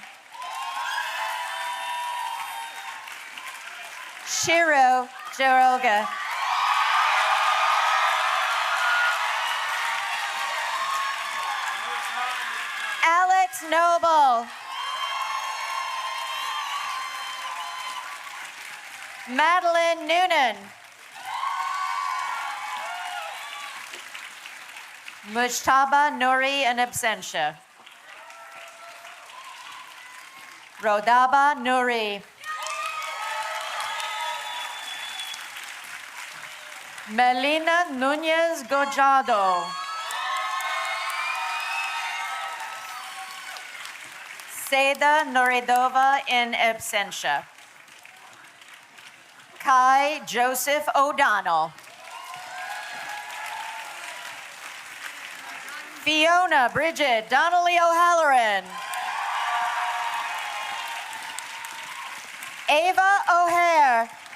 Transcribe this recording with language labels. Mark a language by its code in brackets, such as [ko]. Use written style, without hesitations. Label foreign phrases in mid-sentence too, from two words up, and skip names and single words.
[en] Shiro Dr. Olga. Alex Noble. Madeline Noonan. Mujtaba Nouri [la] in absentia. [en] Rodaba Nouri. Melina Nunez Gojado. Seda Noridova [la] in absentia. [en] Kai Joseph O'Donnell. Fiona Bridget Donnelly O'Halloran. Ava O'Hare.